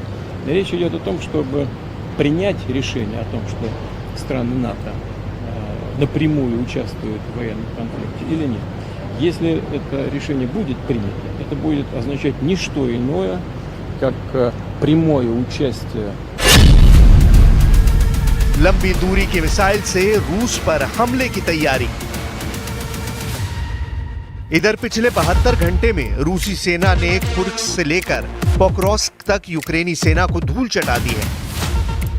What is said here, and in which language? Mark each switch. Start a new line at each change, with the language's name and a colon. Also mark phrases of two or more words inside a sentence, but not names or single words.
Russian: Речь идет о том, чтобы принять решение о том, что страны НАТО напрямую участвуют в военном конфликте или нет. Если это решение будет принято, это будет означать не что иное, как прямое участие.
Hindi: लंबी दूरी की मिसाइल से रूस पर हमले की तैयारी। इधर पिछले 72 घंटे में रूसी सेना ने कुर्स्क से लेकर पोक्रोस्क तक यूक्रेनी सेना को धूल चटा दी है।